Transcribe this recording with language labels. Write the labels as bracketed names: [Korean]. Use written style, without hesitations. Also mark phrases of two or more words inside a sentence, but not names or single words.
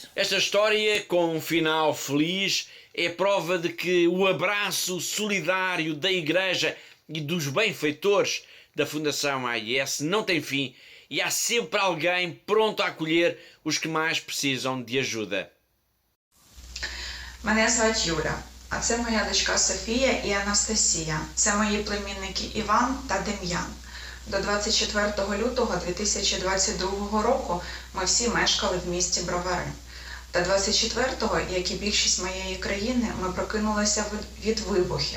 [Portuguese] Esta história com um final feliz é prova de que o abraço solidário da Igreja e dos benfeitores da Fundação AIS não tem fim e há sempre alguém pronto a acolher os que mais precisam de ajuda. [Ukrainian] Мене звати Юля, а це моя дочка Софія і Анастасія. Це мої племінники Іван та Дем'ян. До 24 лютого 2022 року ми всі мешкали в місті Бровари. Та 24-го, як і більшість моєї країни, ми прокинулися від вибухів.